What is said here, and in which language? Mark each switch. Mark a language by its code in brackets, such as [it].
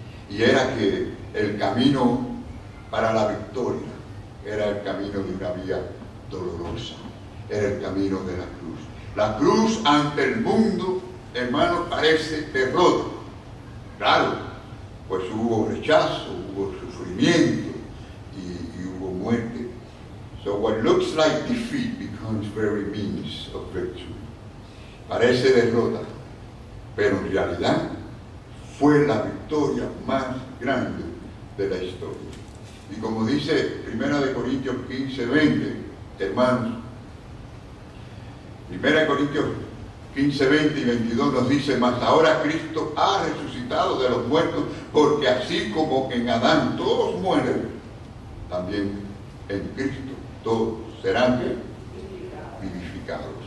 [es] Y era que el camino para la victoria era el camino de una vía dolorosa, era el camino de la cruz. La cruz ante el mundo, hermanos, parece derrota. Claro, pues hubo rechazo, hubo sufrimiento y hubo muerte. [en] So what looks like defeat becomes very means of victory. [es] Parece derrota, pero en realidad fue la victoria más grande de la historia. Y como dice 1 Corintios 15, 20, hermanos, 1 Corintios 15, 20 y 22 nos dice, mas ahora Cristo ha resucitado de los muertos, porque así como en Adán todos mueren, también en Cristo todos serán vivificados.